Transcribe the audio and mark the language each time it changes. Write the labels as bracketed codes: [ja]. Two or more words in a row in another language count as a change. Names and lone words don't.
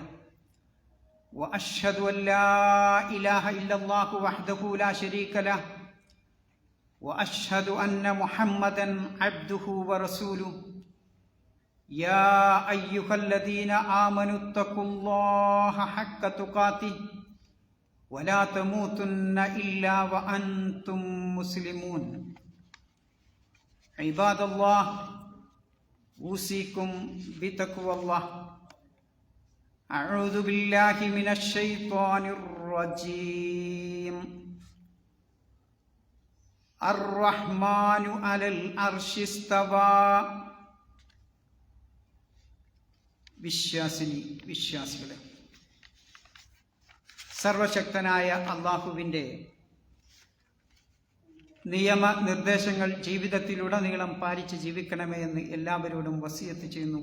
[ar] وأشهد أن لا إله إلا الله وحده لا شريك له وأشهد أن محمدًا عبده ورسوله يا أيها الذين آمنوا اتقوا الله حق تقاته ولا تموتن إلا وأنتم مسلمون عباد الله أوصيكم بتقوى الله أعوذ بالله من الشيطان الرجيم الرحمن على العرش استوى [ml] വിശ്വാസികളെ, സർവശക്തനായ അല്ലാഹുവിൻ്റെ നിയമനിർദ്ദേശങ്ങൾ ജീവിതത്തിലുടനീളം പാലിച്ച് ജീവിക്കണമേ എന്ന് എല്ലാവരോടും വസിയത്ത് ചെയ്യുന്നു.